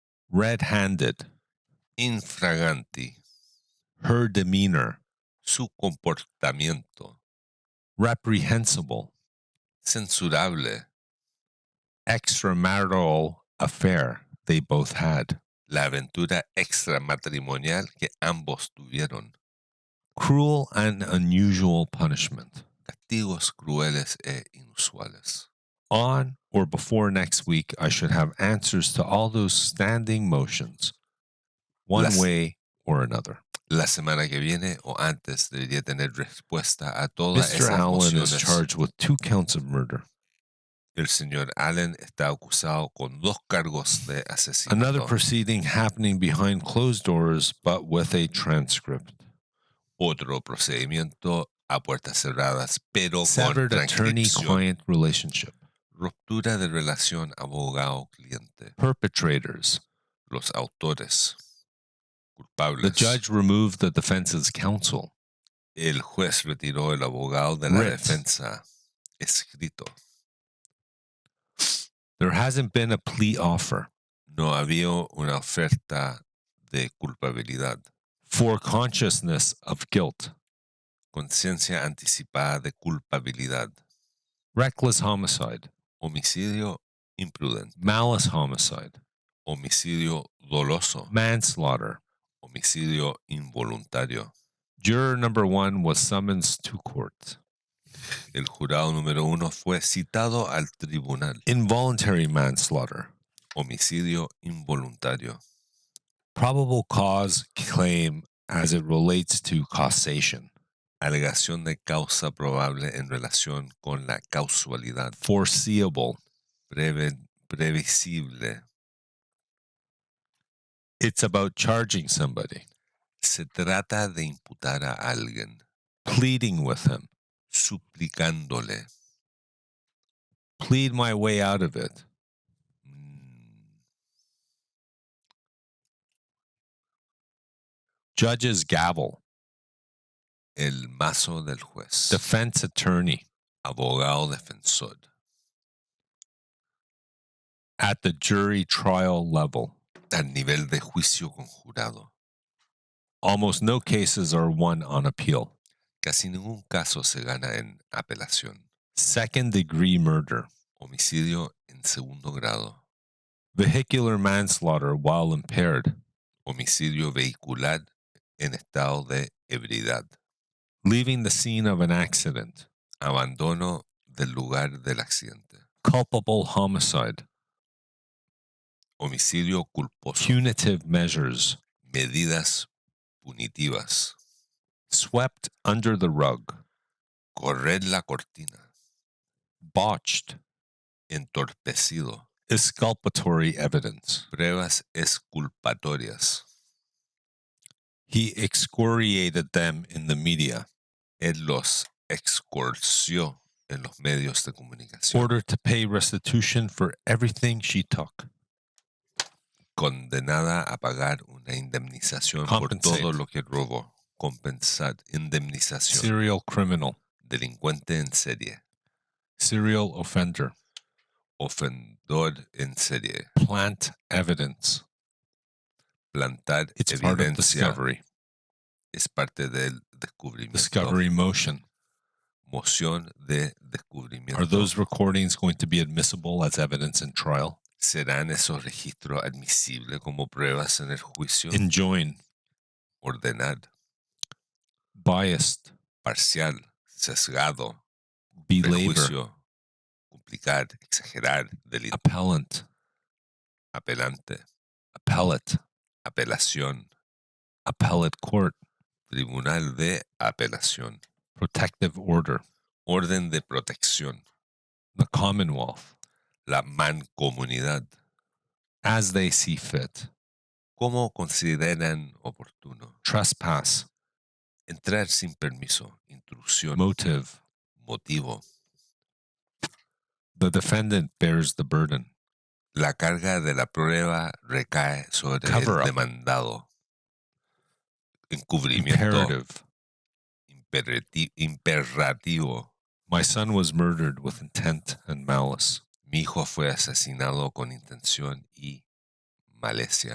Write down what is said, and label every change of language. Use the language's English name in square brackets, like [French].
[English] Red-handed. [Spanish] Infraganti. [English] Her demeanor. [Spanish] Su comportamiento. [English] Reprehensible. [Spanish] Censurable. [English] Extramarital affair they both had. [Spanish] La aventura extramatrimonial que ambos tuvieron. [English] Cruel and unusual punishment. [Spanish] Castigos crueles e inusuales. [English] On or before next week, I should have answers to all those standing motions, one way or another. [Spanish] La semana que viene o antes debería tener respuesta a todas [English] Mr. [Spanish] esas [English] Allen is [Spanish] mociones. [English] charged with 2 counts of murder. [Spanish] El señor Allen está acusado con 2 cargos de asesinato. [English] Another proceeding happening behind closed doors, but with a transcript. [Spanish] Otro procedimiento a puertas cerradas, pero con [English] Severed [Spanish] transcripción. [English] attorney-client relationship. [Spanish] Ruptura de relación abogado-cliente. [English] Perpetrators. [Spanish] Los autores. [English] The [Spanish] Culpables. [English] judge removed the defense's counsel. [Spanish] El juez retiró el abogado de la [English] Writ. [Spanish] defensa. Escrito. [English] There hasn't been a plea offer. [Spanish] No había una oferta de culpabilidad. [English] For consciousness of guilt. [Spanish] Conciencia anticipada de culpabilidad. [English] Reckless homicide. [Spanish] Homicidio imprudente. [English] Malice homicide. [Spanish] Homicidio doloso. [English] Manslaughter. [Spanish] Homicidio involuntario. [English] Juror number 1 was summoned to court. [Spanish] El jurado número 1 fue citado al tribunal. [English] Involuntary manslaughter. [Spanish] Homicidio involuntario. [English] Probable cause claim as it relates to causation. [Spanish] Alegación de causa probable en relación con la causalidad. [English] Foreseeable. [Spanish] Previsible. [English] It's about charging somebody. [Spanish] Se trata de imputar a alguien. [English] Pleading with him. [Spanish] Suplicándole. [English] Plead my way out of it. Judge's gavel. [Spanish] El mazo del juez. [English] Defense attorney. [Spanish] Abogado defensor. [English] At the jury trial level. [Spanish] Al nivel de juicio con jurado. [English] Almost no cases are won on appeal. [Spanish] Casi ningún caso se gana en apelación. [English] Second degree murder. [Spanish] Homicidio en segundo grado. [English] Vehicular manslaughter while impaired. [Spanish] Homicidio vehicular en estado de ebriedad. [English] Leaving the scene of an accident. [Spanish] Abandono del lugar del accidente. [English] Culpable homicide. [Spanish] Homicidio culposo. [English] Punitive measures. [Spanish] Medidas punitivas. [English] Swept under the rug. [Spanish] Correr la cortina. [English] Botched. [Spanish] Entorpecido. [English] Exculpatory evidence. [Spanish] Pruebas exculpatorias. [English] He excoriated them in the media. [Spanish] Él los excursió en los medios de comunicación. [English] Order to pay restitution for everything she took. [Spanish] Condenada a pagar una indemnización por todo lo que robó. Compensar, indemnización. [English] Serial criminal. [Spanish] Delincuente en serie. [English] Serial offender. [Spanish] Ofendor en serie. [English] Plant evidence. [Spanish] Plantar [English] It's [Spanish] evidencia. [English] part of discovery. [Spanish] Es parte del descubrimiento. [English] Discovery motion. [Spanish] Moción de descubrimiento. [English] Are those recordings going to be admissible as evidence in trial? [Spanish] ¿Serán esos registros admisibles como pruebas en el juicio? [English] Enjoin. [Spanish] Ordenar. [English] Biased. [Spanish] Parcial. Sesgado. [English] Belabor. [Spanish] Prejuicio. Complicar. Exagerar. Delito. [English] Appellant. [Spanish] Apelante. [English] Appellate. [Spanish] Apelación. [English] Appellate court. [Spanish] Tribunal de apelación. [English] Protective order. [Spanish] Orden de protección. [English] The Commonwealth. [Spanish] La mancomunidad. [English] As they see fit. [Spanish] Como consideran oportuno. [English] Trespass. [Spanish] Entrar sin permiso. Intrusión. [English] Motive. [Spanish] Motivo. [English] The defendant bears the burden. [Spanish] La carga de la prueba recae sobre [English] Cover up. [Spanish] demandado. Encubrimiento. Imperativo. [English] My son was murdered with intent and malice. [Spanish] Mi hijo fue asesinado con intención y malicia.